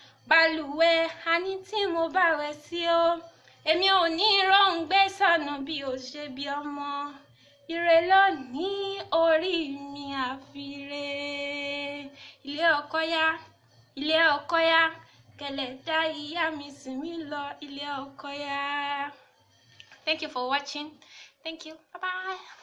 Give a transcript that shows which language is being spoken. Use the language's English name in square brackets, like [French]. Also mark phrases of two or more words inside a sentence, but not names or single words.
[Yoruba] balùwẹ̀, àní tí mo bá wẹ̀ sí o. Èmi ò ní rohùn gbé sọnù bí o ṣe bí ọmọ. Ire lónìí, orí mi àfiré. Ilé ọkọ yá, ilé ọkọ yá, kẹlẹ̀ dá ìyá mi sìn mí lọ, ilé ọkọ yá. [English] Thank you for watching. Thank you. Bye bye.